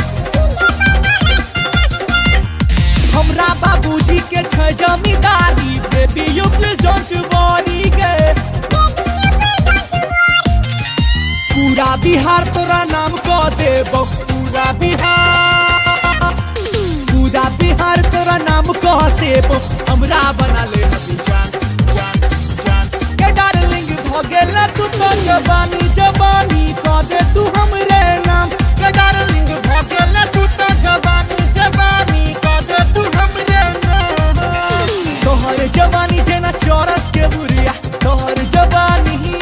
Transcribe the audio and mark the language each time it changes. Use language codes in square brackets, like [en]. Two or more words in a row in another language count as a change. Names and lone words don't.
[mai] हमरा बाबूजी के छ जमींदारी [en] baby you please don't worry [mai] गे पूरा बिहार तोरा नाम कह देबो पूरा बिहार तोरा नाम कह देबो हमरा बना ले अभी जान जान जान के डार्लिंग भगेला तू तो जवानी जवानी कादे तू हमरे नाम के डार्लिंग भगेला तू तो जवानी जवानी कादे तू हमरे नाम तोहर जवानी जेना चौरस के बुरिया तोहर जवानी